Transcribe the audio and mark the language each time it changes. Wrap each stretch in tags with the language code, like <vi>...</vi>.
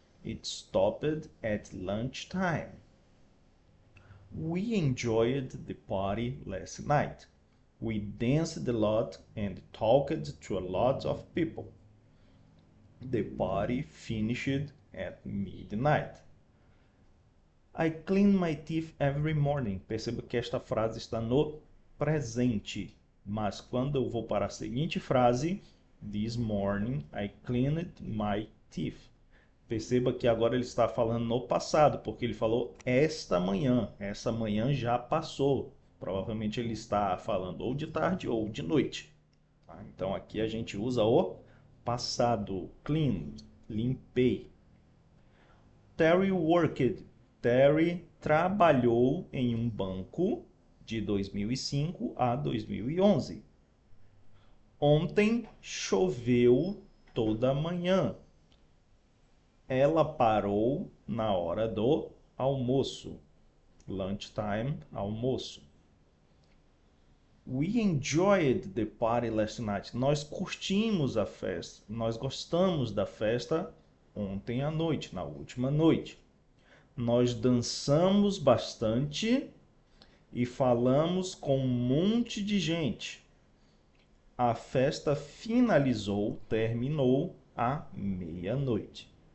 <en>It stopped at lunchtime. We enjoyed the party last night. We danced a lot and talked to a lot of people. The party finished at midnight. I clean my teeth every morning.</en> <pt>Perceba que esta frase está no presente. Mas quando eu vou para a seguinte frase,</pt> <en>this morning I cleaned my teeth.</en> <pt>Perceba que agora ele está falando no passado, porque ele falou esta manhã. Essa manhã já passou. Provavelmente ele está falando ou de tarde ou de noite. Tá? Então aqui a gente usa o passado. Cleaned, limpei.</pt> <en>Terry worked.</en> <pt>Terry trabalhou em um banco de 2005 a 2011. Ontem choveu toda a manhã. Ela parou na hora do almoço. Lunchtime, almoço.</pt> <en>We enjoyed the party last night.</en> <pt>Nós curtimos a festa. Nós gostamos da festa ontem à noite, na última noite. Nós dançamos bastante e falamos com um monte de gente. A festa finalizou, terminou à meia-noite.</pt>